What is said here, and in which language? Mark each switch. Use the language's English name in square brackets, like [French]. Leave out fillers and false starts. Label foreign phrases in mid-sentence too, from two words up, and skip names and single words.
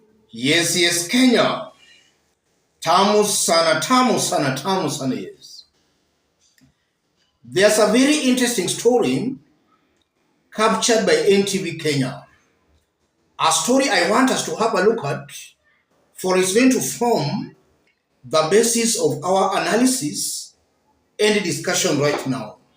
[English] Yes, yes, Kenya. [Swahili] Tamu sana, tamu sana, tamu sana, [English] yes. There's a very interesting story captured by NTV Kenya. A story I want us to have a look at, for it's going to form the basis of our analysis and discussion right now.